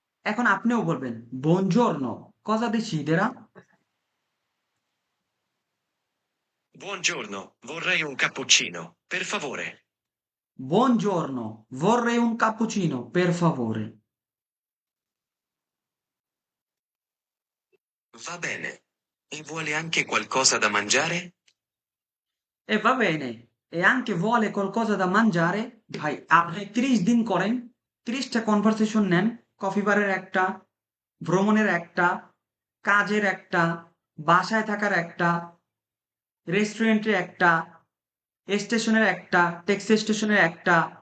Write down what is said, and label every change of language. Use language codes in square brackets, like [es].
[bn] এখন আপনিও বলবেন [it] buongiorno, cosa desidera? Buongiorno, vorrei un cappuccino, per favore. Buongiorno, vorrei un cappuccino, per favore. Va bene. E vuole anche qualcosa da mangiare? E va bene, e anche vuole qualcosa da mangiare? [bn] ভাই আপনি 30 দিন করেন, 30টা conversation নেন, coffee বারের একটা, ভ্রমণের একটা, কাজের একটা, বাসায় থাকার একটা, রেস্টুরেন্টের একটা, স্টেশনের একটা, ট্যাক্সি স্টেশনের একটা।